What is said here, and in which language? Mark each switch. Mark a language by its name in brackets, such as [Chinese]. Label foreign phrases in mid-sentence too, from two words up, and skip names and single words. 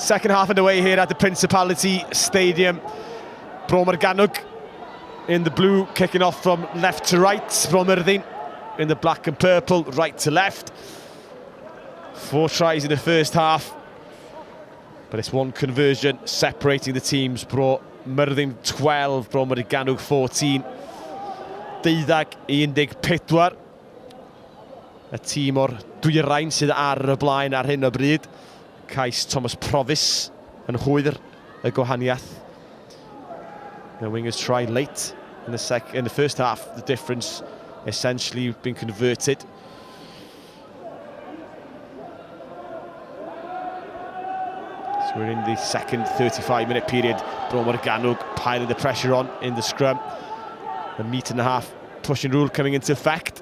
[English] Second half underway here at the Principality Stadium. Morgannwg in the blue, kicking off from left to right. Myrddin in the black and purple, right to left. 4 tries in the first half, but it's 1 conversion separating the teams. Myrddin 12, Morgannwg 14. 12-14. [Welsh] Y tîm o'r dwyrain sydd ar y blaen ar hyn o bryd. Cais Thomas Provis yn hwyr y gwahaniaeth. [English] The wingers try late in the first half. The difference essentially been converted. So we're in the second 35-minute period. Morgannwg piling the pressure on in the scrum. The metre-and-a-half pushing rule coming into effect.